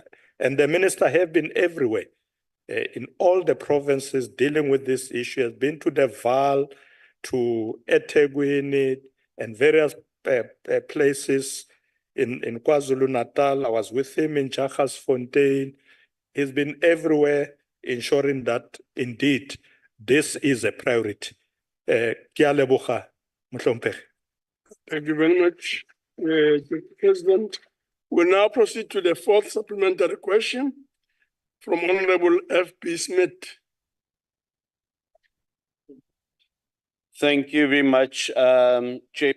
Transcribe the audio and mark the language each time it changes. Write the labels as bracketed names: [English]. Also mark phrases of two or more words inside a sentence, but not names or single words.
[English] And the minister have been everywhere in all the provinces dealing with this issue, has been to the Val, to eThekwini, and various places in KwaZulu-Natal. I was with him in Fontaine. He's been everywhere ensuring that indeed this is a priority. [Northern Sotho] Ke a leboga, Mohlomphehi. [English] Thank you very much, Mr. President. We now proceed to the fourth supplementary question from Honorable F.P. Smith. Thank you very much, Chairperson.